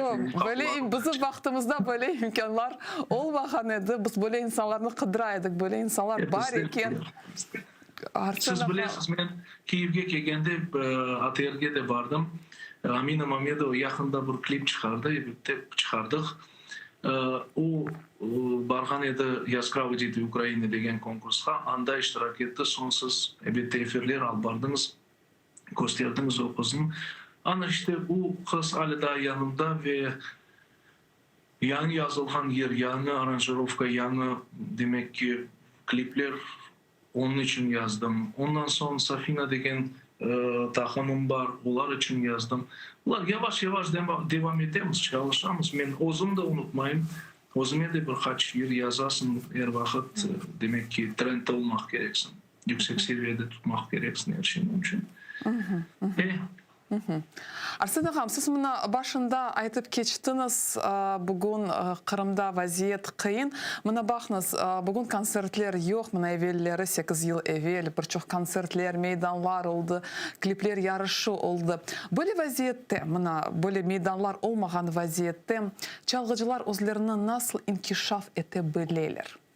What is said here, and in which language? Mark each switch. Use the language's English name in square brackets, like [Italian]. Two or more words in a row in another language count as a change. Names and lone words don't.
[Crimean Tatar] Yok, böyle bizim vaktimizde böyle imkanlar olmagan edi. Biz böyle insanlarını kıdıraydık. Böyle insanlar var eken. Siz bilesiz, ben Kiev'e gelgende atölye de vardım. Amina Mamedova yakında bir klip çıkardı, birlikte çıkardık. O bargan edi Yaskravı Diti Ukrayna degen konkurska, anda iştirak etti. Sonsuz elbette efirler al bardınız, gösterdiniz o kızın. Ana işte o kız hala da yanımda ve yani yazılgan yer, yani aranjировка, yani demek ki klipler onun için yazdım. Ondan sonra Safina degen takımım var, onlar için yazdım. Ular yavaş yavaş devam edemiz, çalışamız. Ben özüm de unutmayayım. Özüme de birkaç yer yazasın her vakit demek ki trendde olmak gereksin. Yüksek seviyede tutmak gereksin her şeyin için. Arsen ağam, siz mına başında aytıp keçtiniz, bugün Kırımda vaziyet kıyın. Mına bakınız, bugün konsertler yok, mına evvelleri 8 yıl evvel, birçok konsertler, meydanlar oldu, klipler yarışı oldu. Böyle vaziyette, mına böyle meydanlar olmayan vaziyette, çalgıcılar özlerini nasıl inkişaf edebilirler?